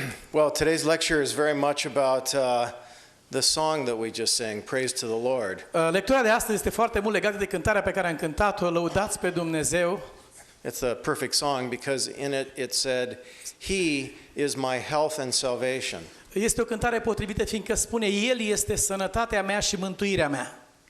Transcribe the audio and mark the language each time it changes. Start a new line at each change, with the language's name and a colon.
English: Well, today's lecture is very much about the song that we just sang, Praise to the Lord.
Romanian: Lectura de astăzi este foarte mult legată de cântarea pe care am cântat-o, Lăudați pe Dumnezeu.
English: It's a perfect song because in it said, He is my health and salvation.
Romanian: Este o cântare potrivită fiindcă spune, El este sănătatea mea și mântuirea mea.